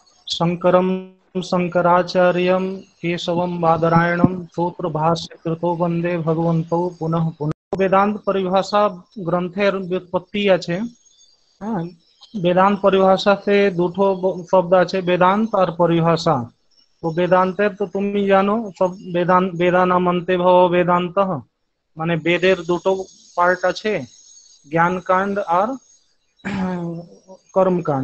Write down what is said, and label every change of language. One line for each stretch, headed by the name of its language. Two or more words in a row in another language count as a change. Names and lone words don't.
Sanskrit: शंकरम शंकराचार्यम केशवम बादरायणम सूत्र भाष्य कृतो वंदे भगवंतो पुनः पुनः।
Bangla: বেদান্ত পরিভাষা গ্রন্থের ব্যুৎপত্তি আছে। হ্যাঁ, বেদান্ত পরিভাষাতে দুটো শব্দ আছে, বেদান্ত আর পরিভাষা। তো বেদান্তের তো তুমি জানো সব, বেদান্ত
Sanskrit: বেদানামন্তে ভব
Bangla: বেদান্ত, মানে বেদের দুটো পার্ট আছে, জ্ঞান কাণ্ড আর কর্মকাণ্ড।